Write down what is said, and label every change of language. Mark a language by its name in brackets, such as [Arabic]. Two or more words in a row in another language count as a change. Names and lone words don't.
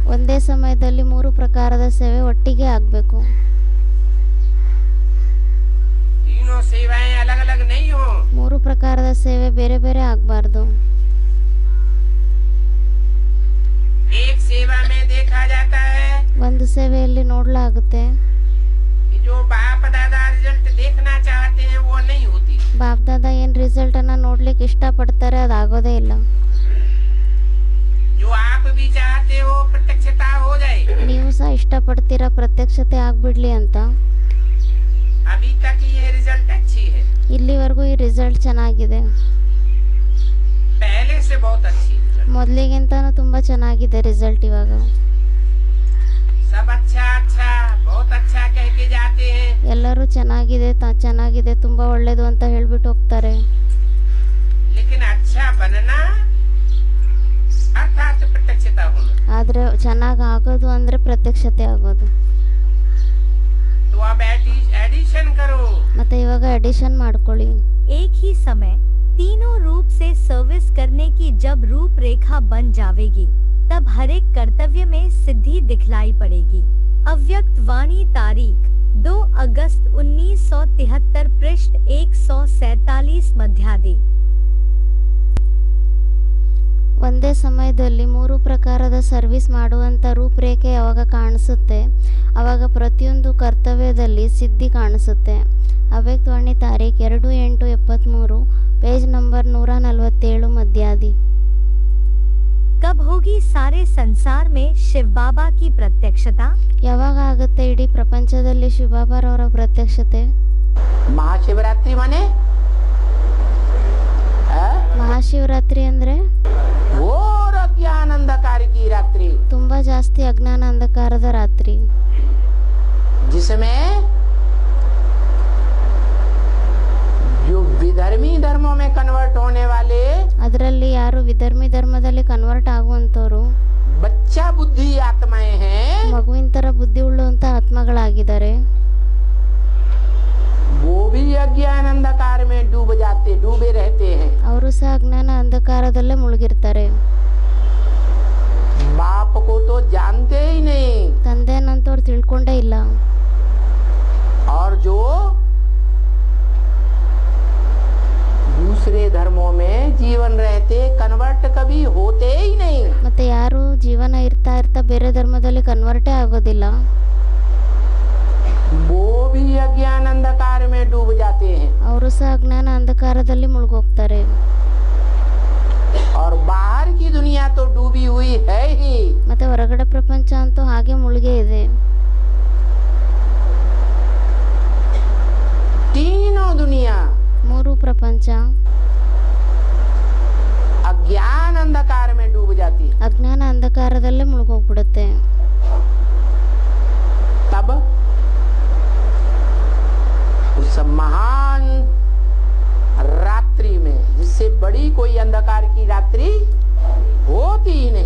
[Kannada] ಒಂದೇ ಸಮಯದಲ್ಲಿ 3 ಪ್ರಕಾರದ ಸೇವೆ ಒಟ್ಟಿಗೆ ಆಗಬೇಕು. [Hindi] तीनों सेवाएं अलग अलग नहीं हो। [Kannada] 3 ಪ್ರಕಾರದ ಸೇವೆ ಬೇರೆ ಬೇರೆ ಆಗಬಾರ್ದು. [Hindi] एक सेवा में देखा जाता है [Kannada] ಒಂದು ಸೇವೆಯಲ್ಲಿ ನೋಡಲಾಗುತ್ತೆ [Hindi] कि जो बाप दादा रिजल्ट देखना चाहते हैं वो नहीं होती। [Kannada] ಬಾಪ್ದಾದ ಏನು ರಿಸಲ್ಟನ್ನು ನೋಡ್ಲಿಕ್ಕೆ ಇಷ್ಟಪಡ್ತಾರೆ ಅದಾಗೋದೇ ಇಲ್ಲ. [Hindi] जो आप भी चाहते हो प्रत्यक्षता हो जाए, [Kannada] ನೀವು ಸಹ ಇಷ್ಟಪಡ್ತೀರಾ ಪ್ರತ್ಯಕ್ಷತೆ ಆಗ್ಬಿಡ್ಲಿ ಅಂತ. [Hindi] अभी तक ये रिजल्ट अच्छी है, [Kannada] ಇಲ್ಲಿವರೆಗೂ ಈ ರಿಸಲ್ಟ್ ಚೆನ್ನಾಗಿದೆ, [Hindi] पहले से बहुत अच्छी रिजल्ट। [Kannada] ಮೊದಲಿಗಿಂತನೂ ತುಂಬ ಚೆನ್ನಾಗಿದೆ ರಿಸಲ್ಟ್ ಇವಾಗ. [Hindi] सब अच्छा अच्छा बहुत अच्छा कह के जाते हैं, [Kannada] ಎಲ್ಲರೂ ಚೆನ್ನಾಗಿದೆ ತುಂಬ ಒಳ್ಳೇದು ಅಂತ ಹೇಳ್ಬಿಟ್ಟು ಹೋಗ್ತಾರೆ. [Hindi] लेकिन अच्छा बनना अर्थात प्रत्यक्षता होना। [Kannada] ಆದರೆ ಚೆನ್ನಾಗಿ ಆಗೋದು ಅಂದರೆ ಪ್ರತ್ಯಕ್ಷತೆ ಆಗೋದು. [Hindi] तो अब एडिशन करो। [Kannada] ಮತ್ತು ಇವಾಗ ಎಡಿಷನ್ ಮಾಡ್ಕೊಳ್ಳಿ. [Hindi] एक ही समय तीनों रूप से सर्विस करने की जब रूपरेखा बन जावेगी तब हर एक कर्तव्य में सिद्धि दिखलाई पड़ेगी। अव्यक्त वाणी तारीख 2 अगस्त 1973, पृष्ठ 147 मध्यादि। [Kannada] ಒಂದೇ ಸಮಯದಲ್ಲಿ 3 ಪ್ರಕಾರದ ಸರ್ವಿಸ್ ಮಾಡುವಂಥ ರೂಪರೇಖೆ ಯಾವಾಗ ಕಾಣಿಸುತ್ತೆ ಆವಾಗ ಪ್ರತಿಯೊಂದು ಕರ್ತವ್ಯದಲ್ಲಿ ಸಿದ್ಧಿ ಕಾಣಿಸುತ್ತೆ. ಅವ್ಯಕ್ತವಾಣಿ ತಾರೀಖು 2/8/73, [English] page number [Kannada] 147 ಮಧ್ಯಾದಿ. [Hindi] कब होगी सारे संसार में शिव बाबा की प्रत्यक्षता? [Kannada] ಯಾವಾಗ ಆಗುತ್ತೆ ಇಡೀ ಪ್ರಪಂಚದಲ್ಲಿ ಶಿವಬಾಬಾರವರ ಪ್ರತ್ಯಕ್ಷತೆ? [Hindi] महाशिवरात्रि माने [Kannada] ಮಹಾಶಿವರಾತ್ರಿ ಅಂದರೆ [Hindi] घोर अज्ञान अंधकार की रात्रि, [Kannada] ತುಂಬ ಜಾಸ್ತಿ ಅಜ್ಞಾನ ಅಂಧಕಾರದ ರಾತ್ರಿ, [Hindi] जिसमें जो विधर्मी धर्मों में कन्वर्ट होने वाले [Kannada] ಅದರಲ್ಲಿ ಯಾರು ವಿಧರ್ಮಿ ಧರ್ಮದಲ್ಲಿ ಕನ್ವರ್ಟ್ ಆಗುವಂಥವ್ರು [Hindi] बच्चा बुद्धि आत्माएं हैं, [Kannada] ಮಗುವಿನ ಥರ ಬುದ್ಧಿ ಉಳ್ಳುವಂಥ ಆತ್ಮಗಳಾಗಿದ್ದಾರೆ. [Hindi] वो भी अज्ञान अंधकार में डूबे रहते हैं। [Kannada] ಅವರು ಸಹ ಅಜ್ಞಾನ ಅಂಧಕಾರದಲ್ಲೇ ಮುಳುಗಿರ್ತಾರೆ. [Hindi] बाप को तो जानते ही नहीं, [Kannada] ತಂದೆನಂತವ್ರು ತಿಳ್ಕೊಂಡೇ ಇಲ್ಲ. [Hindi] और जो दूसरे धर्मों में जीवन रहते कन्वर्ट कभी होते ही नहीं। [Kannada] ಮತ್ತೆ ಯಾರು ಜೀವನ ಇರ್ತಾ ಬೇರೆ ಧರ್ಮದಲ್ಲಿ ಕನ್ವರ್ಟೇ ಆಗೋದಿಲ್ಲ. [Hindi] वो भी अज्ञान अंधकार में डूब जाते हैं। [Kannada] ಅವರು ಸಹ ಅಜ್ಞಾನ ಅಂಧಕಾರದಲ್ಲಿ ಮುಳುಗೋಗ್ತಾರೆ. [Hindi] और बाहर की दुनिया तो डूबी हुई है ही। [Kannada] ಮತ್ತೆ ಹೊರಗಡೆ ಪ್ರಪಂಚ ಅಂತೂ ಹಾಗೆ ಮುಳುಗೇ ಇದೆ. [Hindi] तीनों दुनिया [Kannada] 3 ಪ್ರಪಂಚ [Hindi] अज्ञान अंधकार में डूब जाती है। [Kannada] ಅಜ್ಞಾನ ಅಂಧಕಾರದಲ್ಲೇ ಮುಳುಗೋಗ್ಬಿಡುತ್ತೆ. [Hindi] तब उस महान रात्रि में जिससे बड़ी कोई अंधकार की रात्रि होती ही नहीं।